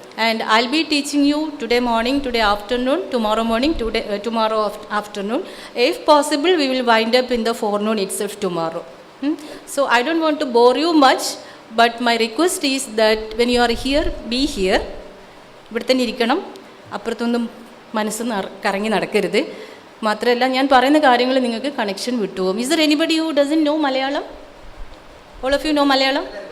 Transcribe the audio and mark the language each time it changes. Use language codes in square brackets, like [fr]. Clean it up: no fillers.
[en] And I'll be teaching you today morning, today afternoon, tomorrow morning, tomorrow afternoon. If possible, we will wind up in the forenoon itself tomorrow. So I don't want to bore you much, but my request is that when you are here, be here. [ml] ഇവിടെ തന്നെ ഇരിക്കണം, അപ്പുറത്തൊന്നും മനസ്സ് കറങ്ങി നടക്കരുത്. മാത്രമല്ല ഞാൻ പറയുന്ന കാര്യങ്ങൾ നിങ്ങൾക്ക് കണക്ഷൻ വിട്ടുപോകും. [en] Is there anybody who doesn't know Malayalam? All of you know Malayalam?